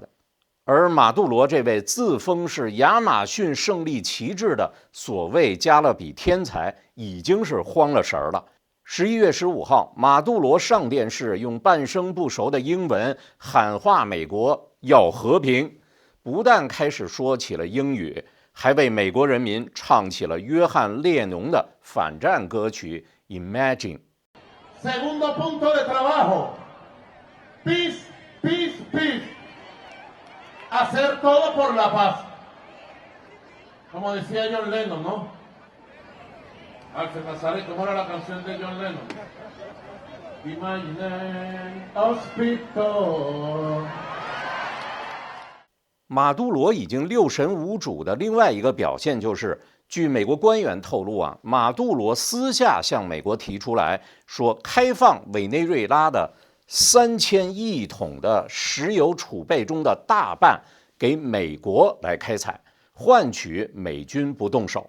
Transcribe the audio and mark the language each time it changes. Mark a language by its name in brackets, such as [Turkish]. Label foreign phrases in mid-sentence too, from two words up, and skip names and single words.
[Chinese] 而马杜罗这位自封是亚马逊胜利旗帜的所谓加勒比天才，已经是慌了神儿了。11月15号，马杜罗上电视，用半生不熟的英文喊话美国要和平，不但开始说起了英语，还为美国人民唱起了约翰列侬的反战歌曲 Imagine。 [Spanish] Segundo punto de trabajo, [English] peace, peace, peace. [Spanish] Hacer todo por la paz. Como decía John Lennon, ¿no? Alce Nazaret, ¿cómo era la canción de John Lennon? [English] Imagine hospital. [Chinese] 马杜罗已经六神无主的另外一个表现就是，据美国官员透露啊，马杜罗私下向美国提出来说，开放委内瑞拉的3000亿桶的石油储备中的大半给美国来开采，换取美军不动手。